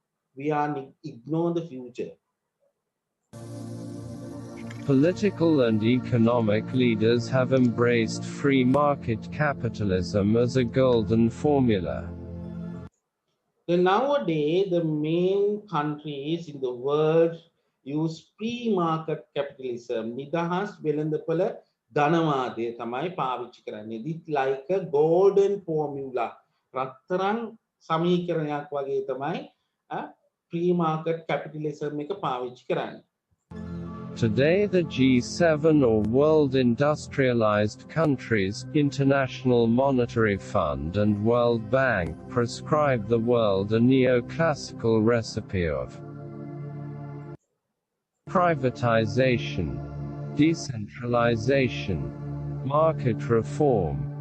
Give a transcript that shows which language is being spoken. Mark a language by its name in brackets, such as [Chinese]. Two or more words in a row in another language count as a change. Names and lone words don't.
[English] Political and economic leaders have embraced free market capitalism as a golden formula. Then nowadays, the main countries in the world use free market capitalism. [Sinhala] නිදහස් වෙළඳපොළ ධනවාදය තමයි පාවිච්චි කරන්නේ. [English] It's like a golden formula. [Sinhala] රත්තරන් සමීකරණයක් වගේ තමයි [English] free market capitalism [Sinhala] එක පාවිච්චි කරන්නේ. [English] Today the G7 or World Industrialized Countries, International Monetary Fund and World Bank prescribe the world a neoclassical recipe of privatization, decentralization, market reform.